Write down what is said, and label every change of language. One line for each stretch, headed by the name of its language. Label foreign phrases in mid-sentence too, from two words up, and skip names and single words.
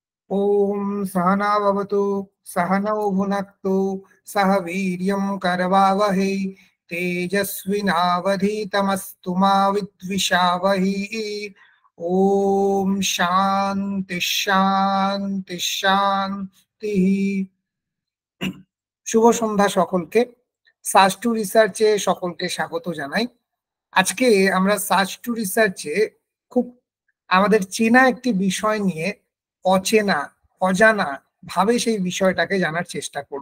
Sanskrit: ओम सहना भवतु सहनौ भुनक्तु सह वीर्यं करवावहै तेजस्विनावधीतमस्तु मा विद्विषावहै। ओम शांति शांति शांति।
Bangla: শুভ সন্ধ্যা সকলকে। সার্চ টু রিসার্চে সকলকে স্বাগত জানাই। আজকে আমরা সার্চ টু রিসার্চে খুব আমাদের চেনা একটি বিষয় নিয়ে অচেনা অজানা ভাবে সেই বিষয়টাকে জানার চেষ্টা করব।